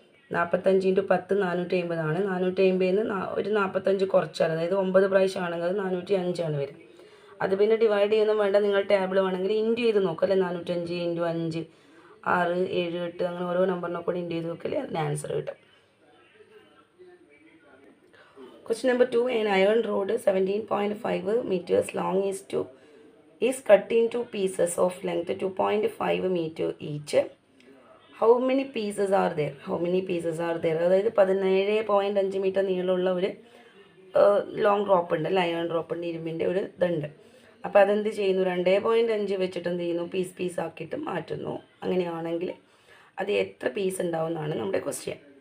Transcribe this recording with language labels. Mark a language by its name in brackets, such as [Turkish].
[Malayalam] 45 × 10 450 ആണ്. 450 ഒരു 45 കുറച്ചാൽ, അതായത് 9 പ്രാവശ്യം ആണെങ്കിൽ അത് 405 ആണ് വരും. അത് പിന്നെ ഡിവൈഡ് ചെയ്യുന്ന വേണ്ട, നിങ്ങൾ ടേബിൾ വേണമെങ്കിൽ ഇൻറ്റു ചെയ്ത് നോക്കാം അല്ലേ. 405 × 5 6, 7, 8 അങ്ങനെ ഓരോ നമ്പറിനെ കൂടി ഇൻറ്റു ചെയ്ത് നോക്കിയാൽ അതിന് ആൻസർ കിട്ടും. [English] Question number 2. An iron rod 17.5 meters long is cut into pieces of length 2.5 meter each. How many pieces are there? [Malayalam] അതായത് 17.5 മീറ്റർ നീളമുള്ള ഒരു ലോങ് റോപ്പ് ഉണ്ട്, അയൺ റോപ്പ് ഉണ്ട്, ഇരുമ്പിൻ്റെ ഒരു ഇതുണ്ട്. അപ്പോൾ അതെന്ത് ചെയ്യുന്നു? 2.5 വെച്ചിട്ട് എന്ത് ചെയ്യുന്നു? പീസ് ആക്കിയിട്ട് മാറ്റുന്നു. അങ്ങനെയാണെങ്കിൽ അത് എത്ര പീസ് ഉണ്ടാവും എന്നാണ് നമ്മുടെ ക്വസ്റ്റ്യൻ.